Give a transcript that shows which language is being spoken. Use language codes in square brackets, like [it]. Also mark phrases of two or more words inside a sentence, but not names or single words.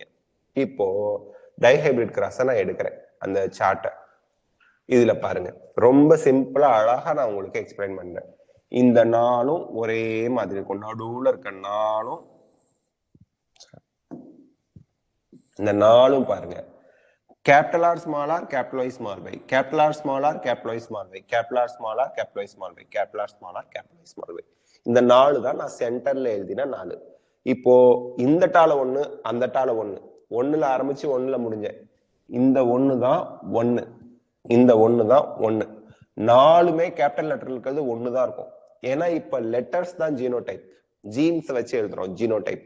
[ta] இப்போ [en] dihybrid cross [ta] நான் எடுக்கிறேன். அந்த சார்ட்டை இதுல பாருங்க, ரொம்ப சிம்பிளா அழகா நான் உங்களுக்கு எக்ஸ்பிளைன் பண்றேன். இந்த நாளும் ஒரே மாதிரி இருக்கும். நடுவுல இருக்க நாளும் இந்த நாளும் பாருங்க, [en] capital R small r capital Y small y, capital R small r capital Y small y, capital R small r capital Y small y, capital R small r capital Y small y. [ta] இந்த 4 தான் நான் சென்டர்ல எழுதின 4. இப்போ இந்த டால 1 அந்த டால 1 1ல ஆரம்பிச்சு 1ல முடிஞ்சேன். இந்த 1 தான் 1, இந்த 1 தான் 1. நாலுமே [en] capital letter [ta] இருக்கிறது 1 தான் இருக்கும். ஏன்னா இப்ப லெட்டர்ஸ் தான் [en] genotype, genes [ta] வச்சு எழுதுறோம் ஜீனோடைப்.